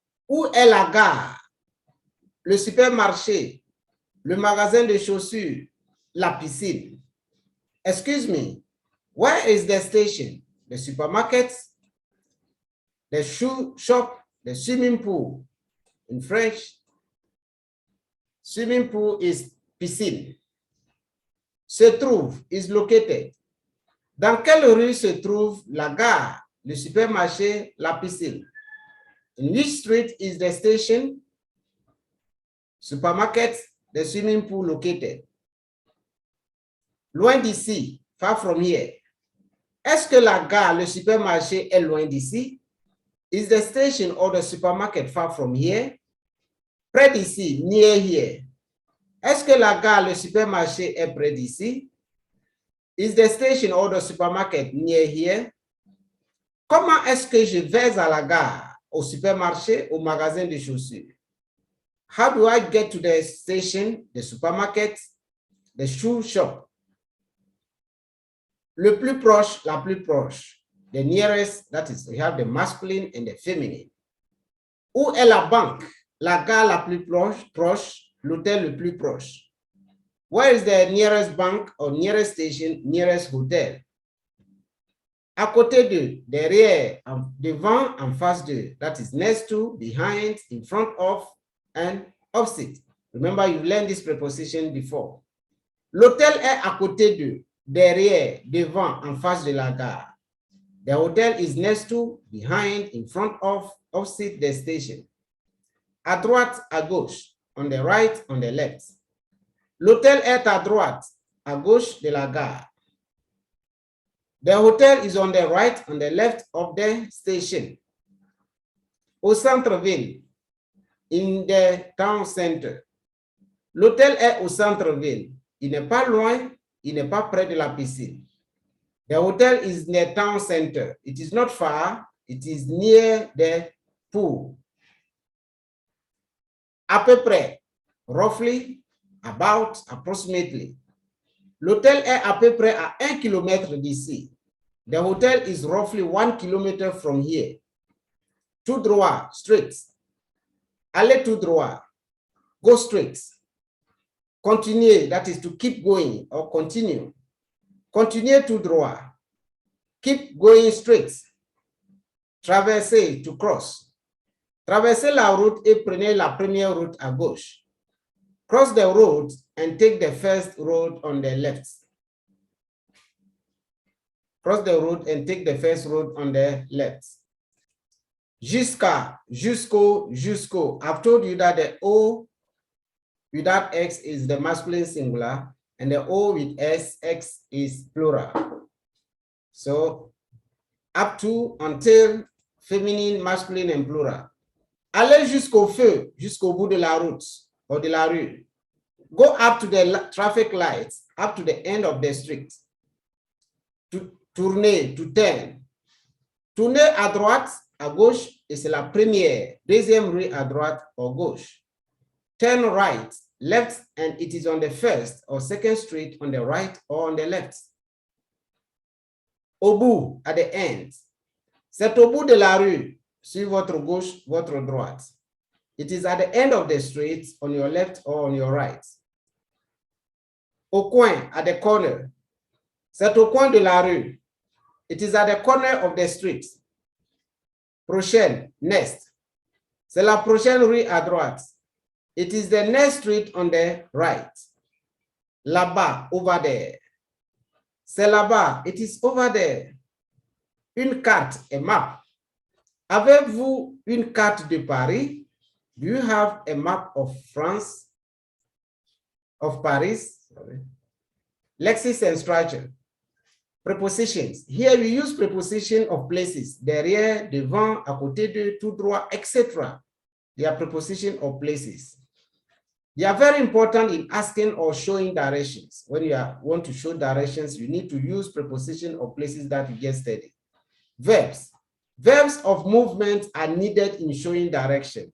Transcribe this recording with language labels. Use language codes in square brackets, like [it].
[fr] Où est la gare? Le supermarché. Le magasin de chaussures, la piscine. [en] Excuse me, where is the station? The supermarket, the shoe shop, the swimming pool. In French, swimming pool is piscine. [fr] Se trouve [en] is located. [fr] Dans quelle rue se trouve la gare, le supermarché, la piscine? [en] In which street is the station, supermarket, the swimming pool located? [fr] Loin d'ici, [en] far from here. [fr] Est-ce que la gare, le supermarché est loin d'ici? [en] Is the station or the supermarket far from here? [fr] Près d'ici, [en] near here. [fr] Est-ce que la gare, le supermarché est près d'ici? [en] Is the station or the supermarket near here? [fr] Comment est-ce que je vais à la gare, au supermarché, au magasin de chaussures? [en] How do I get to the station, the supermarket, the shoe shop? [fr] Le plus proche, la plus proche. [en] The nearest, that is, we have the masculine and the feminine. [fr] Où est la banque? La gare la plus proche, l'hôtel le plus proche. [en] Where is the nearest bank or nearest station, nearest hotel? [fr] À côté de, derrière, devant, en face de. [en] That is next to, behind, in front of, and opposite. Remember, you've learned this preposition before. [fr] L'hôtel est à côté de, derrière, devant, en face de la gare. [en] The hotel is next to, behind, in front of, opposite the station. [fr] À droite, à gauche, [en] on the right, on the left. [fr] L'hôtel est à droite, à gauche de la gare. [en] The hotel is on the right, on the left of the station. [fr] Au centre-ville, [en] in the town center. [fr] L'hôtel est au centre-ville. Il n'est pas loin, il n'est pas près de la piscine. [en] The hotel is in the town center. It is not far, it is near the pool. [fr] À peu près, [en] roughly, about, approximately. [fr] L'hôtel est à peu près à 1 km d'ici. [en] The hotel is roughly 1 km from here. [fr] Tout droit, [en] straight. [fr] Allez tout droit. [en] Go straight. Continuer, that is to keep going or continue. [fr] Continuez tout droit. [en] Keep going straight. Traverser, to cross. [fr] Traversez la route et prenez la première route à gauche. [en] Cross the road and take the first road on the left. Cross the road and take the first road on the left. [fr] Jusqu'à, jusqu'au, jusqu'au. [en] I've told you that the O without X is the masculine singular and the O with S, X is plural. So up to, until, féminine, masculine and plural. [fr] Allez jusqu'au feu, jusqu'au bout de la route or de la rue. [en] Go up to the traffic lights, up to the end of the street. To tourner, to turn. [fr] Tourner à droite, à gauche, et c'est la première. Deuxième rue à droite ou gauche. [en] Turn right, left, and it is on the first or second street on the right or on the left. [fr] Au bout, [en] at the end. [fr] C'est au bout de la rue, sur votre gauche, votre droite. [en] It is at the end of the street on your left or on your right. [fr] Au coin, [en] at the corner. [fr] C'est au coin de la rue. [en] It is at the corner of the street. Prochaine, next. [fr] C'est la prochaine rue à droite. [en] It is the next street on the right. [fr] Là-bas, [en] over there. [fr] C'est là-bas, [en] it is over there. [fr] Une carte, [en] a map. [fr] Avez-vous une carte de Paris? [en] Do you have a map of France? Of Paris? Sorry. Lexis and structure. Prepositions. Here we use preposition of places. [fr] Derrière, devant, à côté de, tout droit, etc. [en] They are preposition of places. They are very important in asking or showing directions. When you want to show directions, you need to use preposition of places that you just studied. Verbs. Verbs of movement are needed in showing direction.